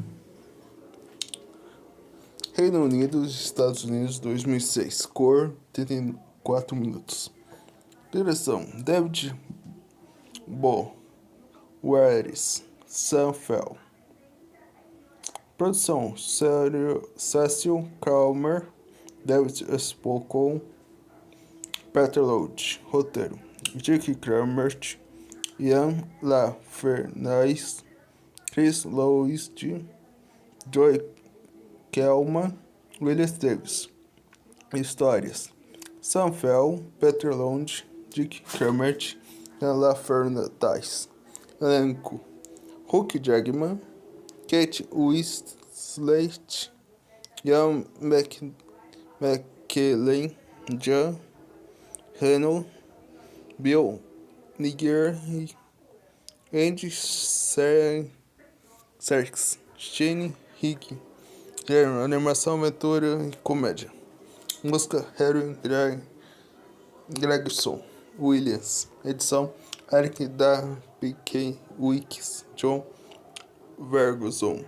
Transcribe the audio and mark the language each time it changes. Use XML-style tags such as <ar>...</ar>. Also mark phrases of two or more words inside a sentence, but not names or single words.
<pt>Reino Unido, Estados Unidos, 2006. Cor, 34 minutos. Direção: David Boweris, Sam Fell. Produção: Cecil Calmer, David Spokon, Peter Lodge. Roteiro: Dick Cramert, Ian LaFernaise, Chris Loweich, Joy Kelman, William Davis. Histórias: Sam Fell, Peter Lodge, Dick Cramert, Ian LaFernaise. Elenco: Hugh Jackman, Kate Winslet, Ian McKellen, John Reno, Bill Nigger, Andy Serkis, Shane Hick. Gênero: animação, aventura e comédia. Música: Harry Gregson Williams. Edição: Eric da P.K. Wicks, John Ferguson.</pt>